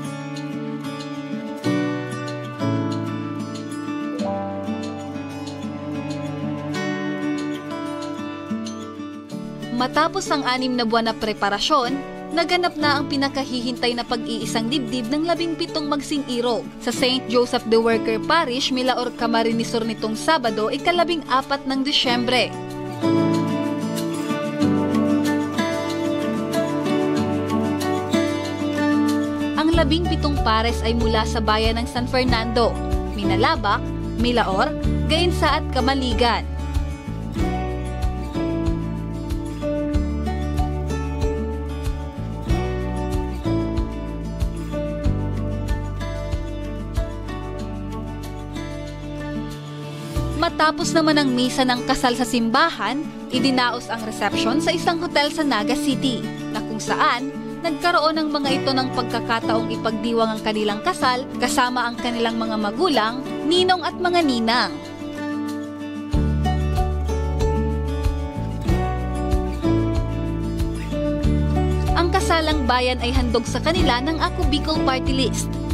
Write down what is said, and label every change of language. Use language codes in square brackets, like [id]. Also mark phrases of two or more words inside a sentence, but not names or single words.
[tl] Matapos ang 6 na buwan na preparasyon, naganap na ang pinakahihintay na pag-iisang dibdib ng 17 magsing irog sa St. Joseph the Worker Parish, Milaor, Camarines Sur nitong Sabado, ika-14 ng Disyembre. Ang 17 pares ay mula sa bayan ng San Fernando, Minalabak, Milaor, Gainsa at Kamaligan. Matapos naman ang misa ng kasal sa simbahan, idinaos ang reception sa isang hotel sa Naga City, na kung saan nagkaroon ng mga ito ng pagkakataong ipagdiwang ang kanilang kasal kasama ang kanilang mga magulang, ninong at mga ninang. Ang Kasalang Bayan ay handog sa kanila ng Ako Bicol Party List.